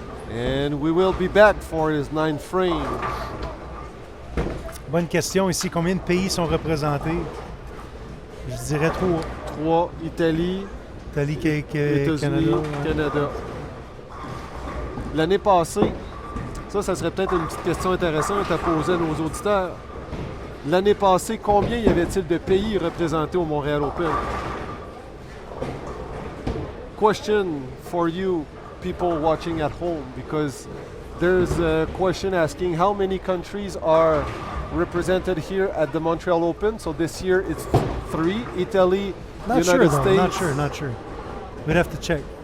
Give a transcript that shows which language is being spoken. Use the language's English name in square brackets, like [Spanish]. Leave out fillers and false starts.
[English] And we will be back for his 9th frame. [French] Bonne question ici. Combien de pays sont représentés? Je dirais 3. 3, Italie, États-Unis, Canada. L'année passée, ça serait peut-être une petite question intéressante à poser à nos auditeurs. L'année passée, combien y avait-il de pays représentés au Montreal Open? [English] Question for you, people watching at home, because there's a question asking how many countries are represented here at the Montreal Open. So this year it's 3, Italy, Not United sure, States. though. Not sure. We'd have to check.